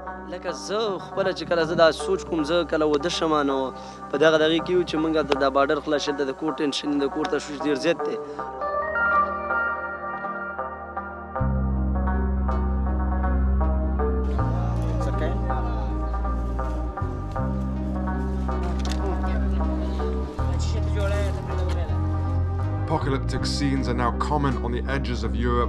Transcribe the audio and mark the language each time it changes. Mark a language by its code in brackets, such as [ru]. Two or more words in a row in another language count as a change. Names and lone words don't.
[ps] لکه زه خپله چې کله زه دا سوچ کوم زه کله واده شم نو په دغه دغې کې یو چې موږ هلته دا باډر خلاصېدل د کور ټینشن د کور تشویش ډېر زیات دی. [en] Apocalyptic scenes are now common on the edges of Europe.